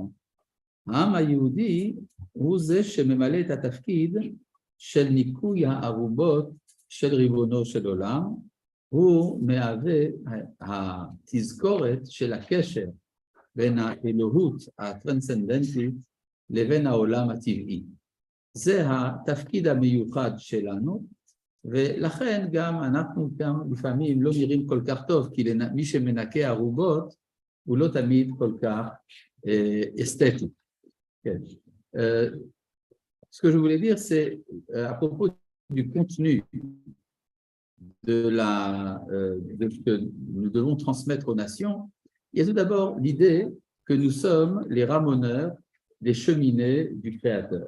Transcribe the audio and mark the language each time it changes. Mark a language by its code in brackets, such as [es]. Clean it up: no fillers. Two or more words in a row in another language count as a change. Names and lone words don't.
[he] העם היהודי הוא זה שממלא את התפקיד של ניקוי הערובות של ריבונו של עולם, הוא מהווה התזכורת של הקשר בין האלוהות הטרנסצנדנטית לבין העולם הטבעי. זה התפקיד המיוחד שלנו, ולכן גם אנחנו גם לפעמים לא נראים כל כך טוב, כי מי שמנקה ערובות הוא לא תמיד כל כך אסתטי. כן. [fr] Ce que je voulais dire, c'est à propos du contenu de ce que nous devons transmettre aux nations, il y a tout d'abord l'idée que nous sommes les ramoneurs, les cheminées du Créateur.